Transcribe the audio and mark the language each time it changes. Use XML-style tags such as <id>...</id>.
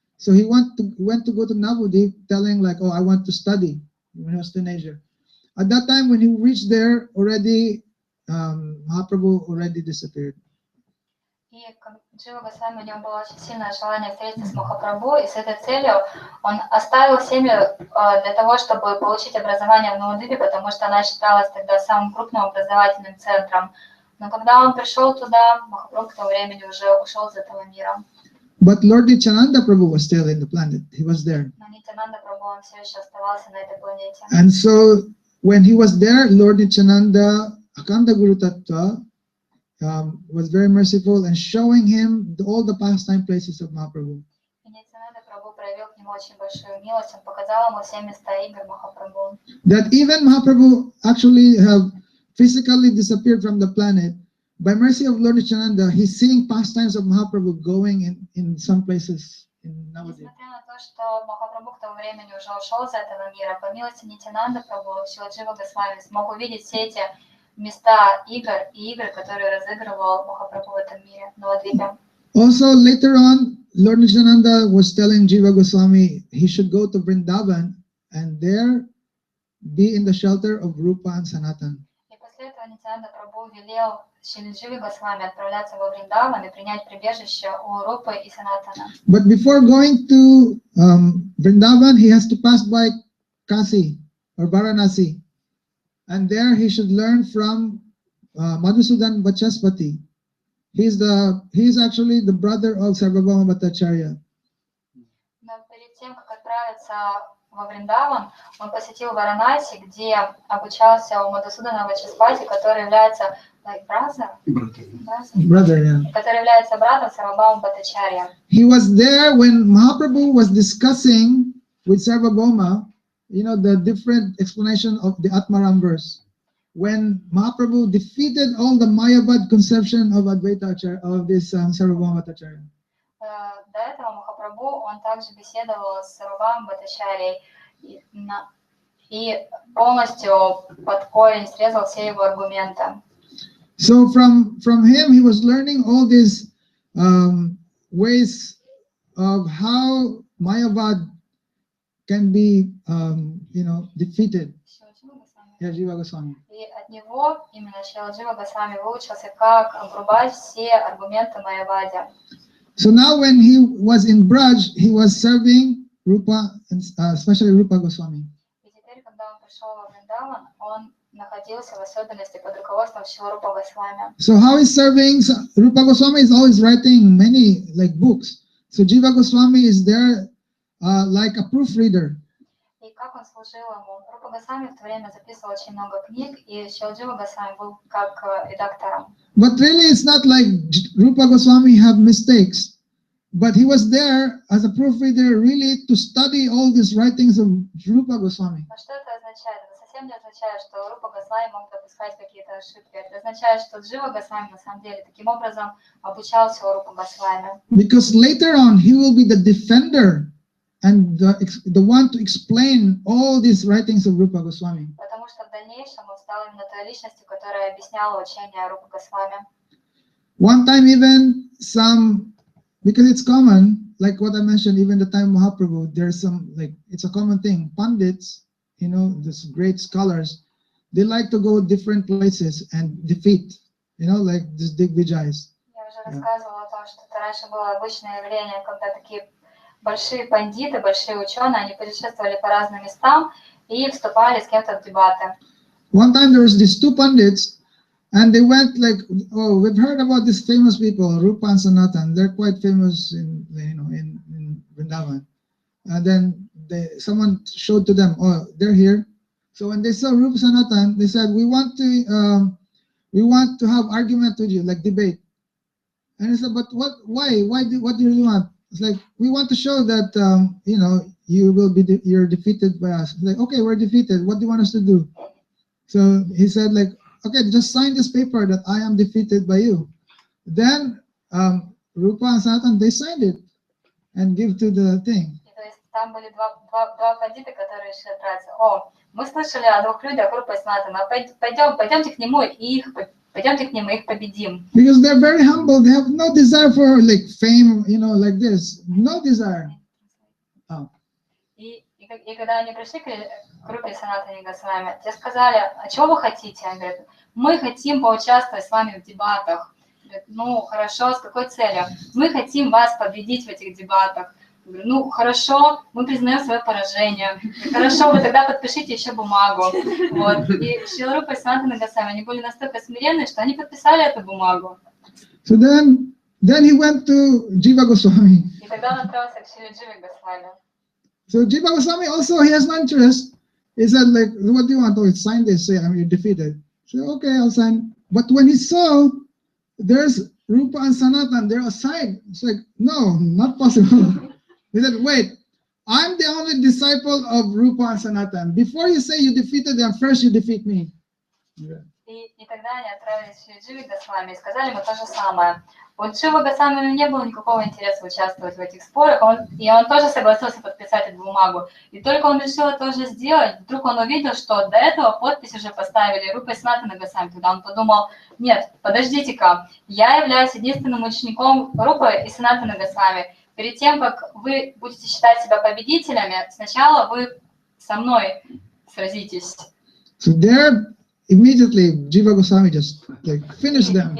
<en>So he went to go to Navadvip, telling like, oh, I want to study when he was a teenager. At that time, when he reached there, already Mahaprabhu already disappeared.</en> <ru>И Джива Госвами, у него было очень сильное желание встретиться с Махапрабху, и с этой целью он оставил семью для того, чтобы получить образование в Навадвипе, потому что она считалась тогда самым крупным образовательным центром. Но когда он пришел туда, Махапрабху к тому времени уже ушел из этого мира.</ru> <en>But Lord Nityananda Prabhu was still in the planet. He was there.</en> <ru>Но Нитянанда Прабху, он все еще оставался на этой планете.</ru> <en>And so when he was there, Lord Nityananda, Akanda Guru Tattva, was very merciful and showing him all the pastime places of Mahaprabhu.</en> <ru>И Нитянанда Прабху проявил к нему очень большую милость, он показал ему все места игр Махапрабху.</ru> <en>That even Mahaprabhu actually have physically disappeared from the planet. By mercy of Lord Nityananda, he's seeing pastimes of Mahaprabhu going in some places in Navadvip.</en> <ru>Несмотря на то, что Махапрабху к тому времени уже ушел из этого мира, по милости Нитянанда Прабху, Шиладжива Госвами смог увидеть все эти места игр и игры, которые разыгрывал Махапрабху в этом мире, в Навадвипе.</ru> <en>Also later on, Lord Nityananda was telling Jiva Goswami he should go to Vrindavan and there be in the shelter of Rupa and Sanatan.</en> <ru>И после этого Нитянанда Прабху велел Шиладживе Госвами отправляться во Вриндаван и принять прибежище у Рупы и Санатана.</ru> <en>But before going to Vrindavan, he has to pass by Kasi or Varanasi. And there he should learn from Madhusudan Vachaspati. He is actually the brother of Sarvabhauma Bhattacharya.</en> <ru>Но перед тем, как отправиться во Вриндаван, он посетил Варанаси, где обучался у Мадхусудана Вачаспати, который является</ru> <en>Brother, yeah.</en> <ru>который является братом Сарвабхаума Бхаттачарья.</ru> <en>He was there when Mahaprabhu was discussing with Sarvabhauma, the different explanation of the Atmaram verse. When Mahaprabhu defeated all the Mayavad conception of Advaita Acharya, of this Sarvabhauma Bhattacharya.</en> <ru>До этого Махапрабху, он также беседовал с Сарвабхаумой Бхаттачарьей и полностью под корень срезал все его аргументы.</ru> <en>So from him, he was learning all these ways of how Mayavad can be, defeated. Yeah, Jiva Goswami.</en> <ru>И от него именно Шиладжива Госвами выучился, как обрубать все аргументы Майявади.</ru> <en>So now when he was in Braj, he was serving Rupa, and especially Rupa Goswami.</en> <ru>И теперь, когда он пришел во Вриндаван, он находился в особенности под руководством Шрила Рупа Госвами.</ru> <en>So how is serving? Rupa Goswami is always writing many books. So Jiva Goswami is there like a proofreader.</en> <ru>И как он служил ему? Рупа Госвами в то время записывал очень много книг, и Шиладжива Госвами был как редактором.</ru> <en>But really it's not like Rupa Goswami have mistakes. But he was there as a proofreader really to study all these writings of Rupa Goswami.</en> <ru>Но что это означает? Это совсем не означает, что Рупа Госвами мог допускать какие-то ошибки. Это означает, что Джива Госвами на самом деле таким образом обучался у Рупа Госвами.</ru> <en>Because later on he will be the defender and the one to explain all these writings of Rupa Goswami.</en> <ru>Потому потому что в дальнейшем он стал именно той личностью, которая объясняла учение Рупы Госвами.</ru> <en>One time even some, because it's common, like what I mentioned, even the time Mahaprabhu, there's some, like, it's a common thing. Pandits, you know, these great scholars, they like to go different places and defeat, you know, like this Digvijayas.</en> <ru>Я уже рассказывала о том, что это раньше было обычное явление, когда такие большие пандиты, большие ученые, они путешествовали по разным местам и вступали с кем-то в дебаты.</ru> <en>One time there was these two pandits, and they went like, oh, we've heard about these famous people, Rupa and Sanatan. They're quite famous in, you know, in Vrindavan. And then someone showed to them, oh, they're here. So when they saw Rupa Sanatan, they said, we want to have argument with you, like debate. And he said, but what? Why? What do you really want? It's like, we want to show that you know, you're defeated by us. It's like, okay, we're defeated. What do you want us to do? So he said, like, okay, just sign this paper that I am defeated by you. Then Rupa and Sanatan, they signed it and give to the thing.</en> <ru>Там были два бандита, которые решили отправиться. О, мы слышали о двух людях, Рупа и Санатана. Пойдемте к нему и их победим.</ru> <en>Because they're very humble, they have no desire for like fame, you know, like this. No desire. Oh.</en> <ru>И когда они пришли к Рупе и Санатане Госвами, те сказали, а чего вы хотите? Они говорят, мы хотим поучаствовать с вами в дебатах. Говорят, ну, хорошо, с какой целью? Мы хотим вас победить в этих дебатах. Говорю, ну, хорошо, мы признаем свое поражение. Хорошо, вы тогда подпишите еще бумагу. Вот. И Шрила Рупа и Санатана Госвами, они были настолько смиренны, что они подписали эту бумагу.</ru> <en>So then he went to Jiva Goswami.</en> <ru>И тогда он отправился к Шриле Дживе Госвами.</ru> <en>So Jiva Goswami also, he has no interest. He said, like, what do you want? Oh, sign this, say, you're defeated. So, okay, I'll sign. But when he saw there's Rupa and Sanatan, they're aside. It's like, no, not possible. He said, wait, I'm the only disciple of Rupa and Sanatan. Before you say you defeated them, first you defeat me. Yeah.</en> <ru>И тогда они отправились в Дживе Госвами и сказали ему то же самое. У Дживы Госвами не было никакого интереса участвовать в этих спорах, и он тоже согласился подписать эту бумагу. И только он решил это уже сделать, вдруг он увидел, что до этого подпись уже поставили Рупа и Санатана Госвами. Тогда он подумал, нет, подождите-ка, я являюсь единственным учеником Рупы и Санатана Госвами. Перед тем, как вы будете считать себя победителями, сначала вы со мной сразитесь.</ru> <en>So there, immediately, Jiva Goswami just like finished them.</en>